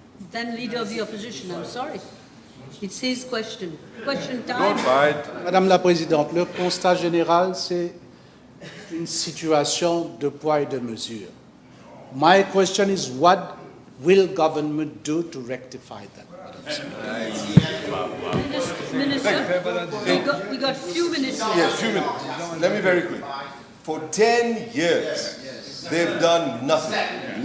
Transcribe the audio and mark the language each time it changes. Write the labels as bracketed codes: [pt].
[en] Then Leader of the Opposition, I'm sorry. It's his question. Question time. Don't fight. [fr] Madame la Présidente, le constat général, c'est une situation de poids et de mesure. [en] My question is, what will government do to rectify that, Madam Speaker? Minister, we got a few minutes left. Yes, few minutes. Let me very quick. For 10 years, they've done nothing.